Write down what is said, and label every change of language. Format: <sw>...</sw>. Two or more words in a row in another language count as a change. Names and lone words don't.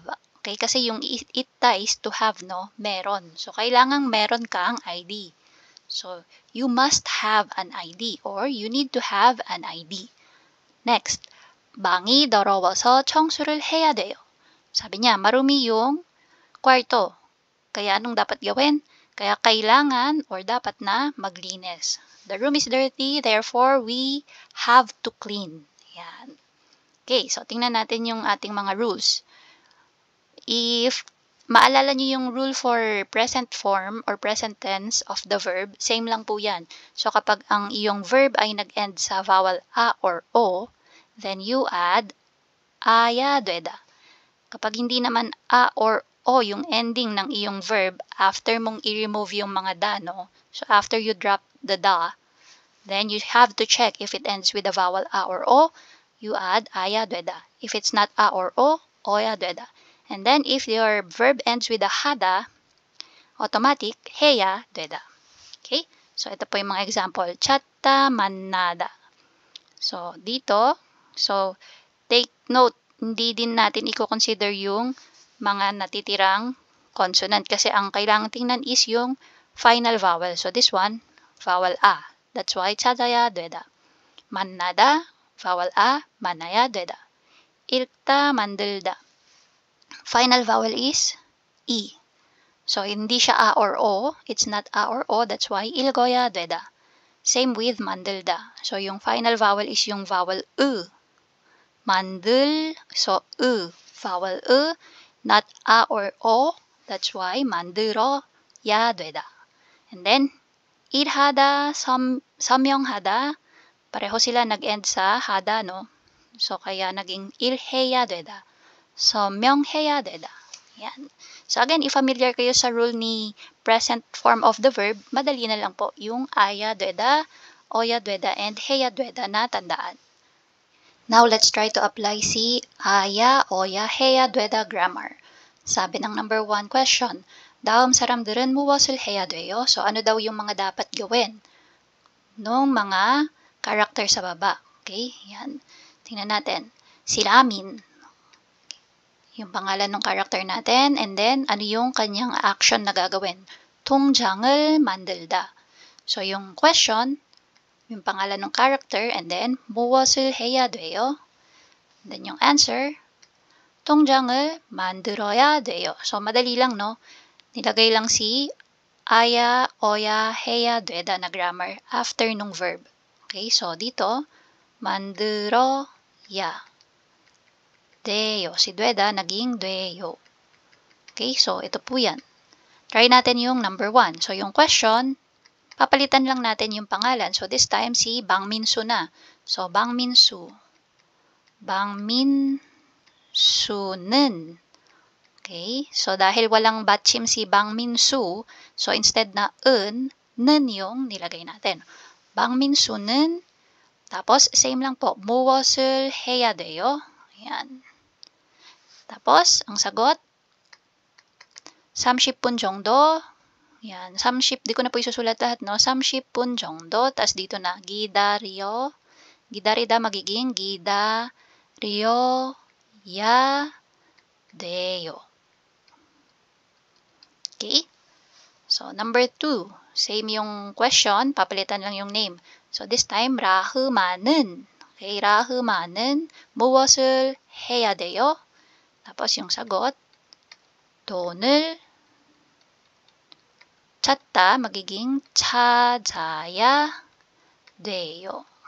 <tl>Okay, kasi yung ita</tl> <en>is to have,</en> <tl>no? Meron. So, kailangang meron kang ID.</tl> <en>So, you must have an ID or you need to have an ID. Next,</en> <ko>방이 더러워서 청소를 해야 돼요.</ko> <tl>Sabi niya, marumi yung kwarto. Kaya anong dapat gawin? Kaya kailangan or dapat na maglinis.</tl> <en>The room is dirty, therefore we have to clean.</en> <tl>Yan.</tl> <en>Okay, so</en> <tl>tingnan natin yung ating mga rules.</tl> <en>If</en> <tl>maalala niyo yung</tl> <en>rule for present form or present tense of the verb, same</en> <tl>lang po yan.</tl> <en>So,</en> <tl>kapag ang iyong</tl> <en>verb</en> <tl>ay nag-end sa</tl> <en>vowel a or o, then you add</en> <ko>아야 되다.</ko> <tl>Kapag hindi naman</tl> <en>a or o</en> <tl>yung ending ng iyong verb, after mong i-remove yung mga da, no?</tl> <en>So, after you drop the da, then you have to check if it ends with the vowel a or o, you add</en> <ko>아야 되다.</ko> <en>If it's not a or o,</en> <ko>어야 되다.</ko> <en>And then, if your verb ends with a hada, automatic,</en> <ko>해야 되다.</ko> <en>Okay?</en> <tl>So, ito po yung mga example.</tl> <ko>찾다 일타 만나다.</ko> <tl>So, dito,</tl> <en>take note,</en> <tl>hindi din natin i-consider yung mga natitirang consonant kasi ang kailangan tingnan is yung</tl> <en>final vowel. So, this one, vowel A. That's why</en> <ko>찾아야 되다. 만나다,</ko> <en>vowel A,</en> <ko>만나야 되다. 읽다, 만들다.</ko> <en>Final vowel is E. So,</en> <tl>hindi siya A or O.</tl> <en>It's not A or O. That's why</en> <ko>읽어야 되다.</ko> <en>Same with 만들다. So, yung final vowel is yung vowel U. 만들, so U. Vowel U, not A or O. That's why</en> <ko>만들어야 되다.</ko> <en>And then,</en> <ko>일하다, 서명하다.</ko> <tl>Pareho sila nag-end sa hada, no?</tl> <ko>So,</ko> <tl>kaya naging</tl> <ko>일해야 되다. 서명해야 되다.</ko> <tl>Yan.</tl> <en>So, again, if familiar</en> <tl>kayo sa</tl> <en>rule ni present form of the verb,</en> <tl>madali na lang po yung</tl> <ko>아야 되다, 어야 되다,</ko> <tl>and</tl> <ko>해야 되다</ko> <tl>na tandaan.</tl> <en>Now, let's try to apply si aya, oya,</en> <ko>해야 되다 grammar.</ko> <tl>Sabi ng</tl> <en>number 1 question,</en> <ko>다음 사람들은 무엇을 해야 돼요?</ko> <tl>So, ano daw yung mga dapat gawin? Nung mga character sa baba. Okay? Yan. Tingnan natin. Si Ramin. Yung pangalan ng character natin. And then, ano yung kanyang action na gagawin?</tl> <ko>통장을 만들다.</ko> <en>So, yung question,</en> <tl>yung pangalan ng</tl> <en>character, and then,</en> <ko>무엇을 해야 돼요?</ko> <en>And then, yung answer,</en> <ko>통장을 만들어야 돼요.</ko> <tl>So, madali lang, no? Nilagay lang si aya, oya,</tl> <ko>해야 되다</ko> <tl>na grammar after nung verb.</tl> <en>Okay, so dito,</en> <ko>만들어야 돼요.</ko> <tl>Si 되다 naging 돼요.</tl> <en>Okay, so</en> <tl>ito po yan. Try natin yung number 1. So yung question, papalitan lang natin yung pangalan.</tl> <en>So this time si Bang Minsu na. So Bang Minsu. Bang Minsu는. Okay, so</en> <tl>dahil walang batchim si Bang Minsu, so instead na 는 yung nilagay natin. Bang Minsu는, tapos same lang po,</tl> <ko>무엇을 해야 돼요?</ko> <tl>Ayan. Tapos, ang sagot,</tl> <ko>30분 정도.</ko> <tl>Ayan, 30, di ko na po isusulat lahat, no?</tl> <ko>30분 정도,</ko> <tl>tapos dito na,</tl> <ko>기다려. 기다리다 magiging 기다려야 돼요.</ko> <en>Okay? So, number 2.</en> <tl>Same yung question, papalitan lang yung name.</tl> <en>So, this time,</en> <ko>라흐마는. Okay, 라흐마는 무엇을 해야 돼요?</ko> <tl>Tapos yung sagot,</tl> <ko>돈을 찾다, magiging 찾아야 돼요.</ko>